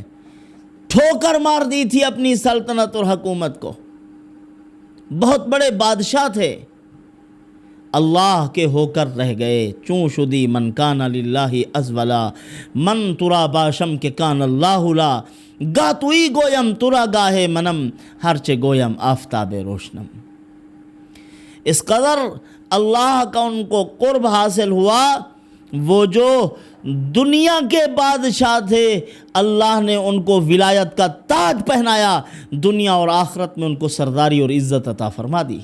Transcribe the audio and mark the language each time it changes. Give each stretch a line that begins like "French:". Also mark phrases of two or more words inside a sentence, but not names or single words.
Urdu: ٹھوکر مار دی تھی اپنی سلطنت اور حکومت کو، بہت بڑے بادشاہ تھے، اللہ کے ہو کر رہ گئے۔
Persian: چوں شدی من کان للہ ازولا، من ترا باشم کے کان اللہ لا، گا توئی گویم ترا گاہے منم، ہرچے گویم آفتاب روشنم۔
Urdu: اس قدر اللہ کا ان کو قرب حاصل ہوا، وہ جو دنیا کے بادشاہ تھے اللہ نے ان کو ولایت کا تاج پہنایا، دنیا اور آخرت میں ان کو سرداری اور عزت عطا فرما دی۔